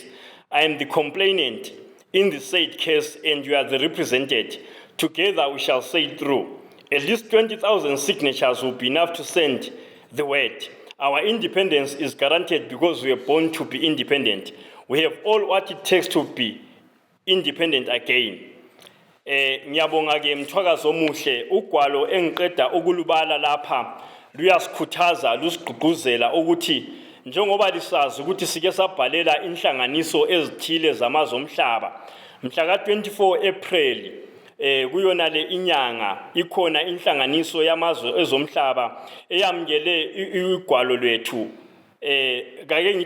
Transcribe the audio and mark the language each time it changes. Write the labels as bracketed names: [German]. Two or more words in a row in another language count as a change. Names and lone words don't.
[English] I am the complainant in the said case, and you are the represented. Together we shall say it through. At least 20,000 signatures will be enough to send the word. Our independence is guaranteed because we are born to be independent. We have all what it takes to be independent again. [North Ndebele] Ngiyabonga ke Mtwagazi omuhle ugwalo engiqeda ukulubala lapha luyasikhuthaza lusigqugquzela ukuthi njengoba lisazi ukuthi sike sabhalela inhlanganiso ezithile zamazwe omhlaba mhla ka-24 April kuyona le inyanga ikhona inhlanganiso yamazwe ezomhlaba eyamukele igwalo lwethu kake ngithi